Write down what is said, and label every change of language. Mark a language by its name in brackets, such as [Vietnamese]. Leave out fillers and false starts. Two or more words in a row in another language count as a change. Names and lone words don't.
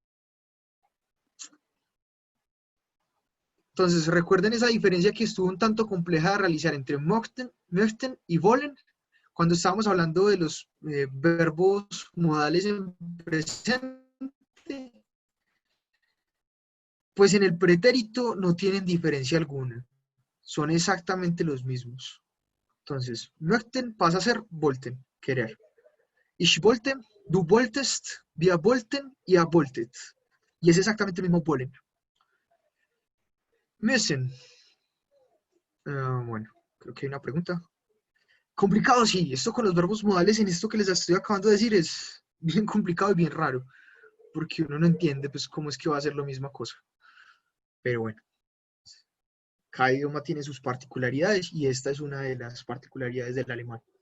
[Spanish] Entonces, recuerden esa diferencia que estuvo un tanto compleja de realizar entre möchten y wollen, cuando estábamos hablando de los verbos modales en presente, pues en el pretérito no tienen diferencia alguna, son exactamente los mismos. Entonces, möchten pasa a ser wollten, querer. [German] Ich wollte, du wolltest, wir wollten, ihr wolltet. [Spanish] Y es exactamente el mismo wollen. Müssen. Bueno, creo que hay una pregunta. Complicado, sí. Esto con los verbos modales en esto que les estoy acabando de decir es bien complicado y bien raro. Porque uno no entiende pues cómo es que va a ser la misma cosa. Pero bueno. Cada idioma tiene sus particularidades y esta es una de las particularidades del alemán.